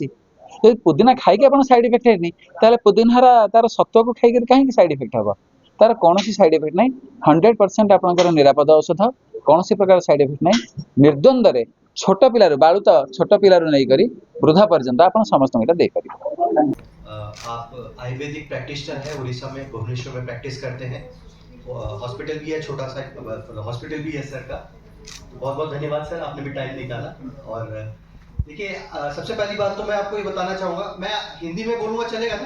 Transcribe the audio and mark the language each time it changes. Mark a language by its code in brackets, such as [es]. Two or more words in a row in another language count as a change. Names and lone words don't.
[or] ଯଦି ପୁଦିନା ଖାଇକି ଆପଣ [en] side effect [or] ହେଇନି, ତାହେଲେ ପୁଦିନା ହରା ତାର ସତ୍ୱକୁ ଖାଇକରି କାହିଁକି [en] side effect [or] ହେବ? ତାର କୌଣସି [en] side effect [or] ନାହିଁ। 100% ଆପଣଙ୍କର ନିରାପଦ ଔଷଧ, କୌଣସି ପ୍ରକାର [en] side effect [or] ନାହିଁ। ନିର୍ଦ୍ୱନ୍ଦରେ ଛୋଟ ପିଲାରୁ ବାଳୁତ ଛୋଟ ପିଲାରୁ ନେଇକରି ବୃଦ୍ଧା पର୍ଯ୍ୟନ୍ତ ଆପଣ ସମସ୍ତଙ୍କୁ ଏଇଟା ଦେଇପାରିବେ। [hi] आप [en] ayurvedic practitioner [hi] हैं, उड़ीसा में भुवनेश्वर में प्रैक्टिस करते हैं, हॉस्पिटल भी है, छोटा सा हॉस्पिटल भी है सर का। तो बहुत बहुत धन्यवाद सर, आपने भी टाइम निकाला। और देखिए सबसे पहली बात तो मैं आपको ये बताना चाहूँगा, मैं हिंदी में बोलूँगा चलेगा ना?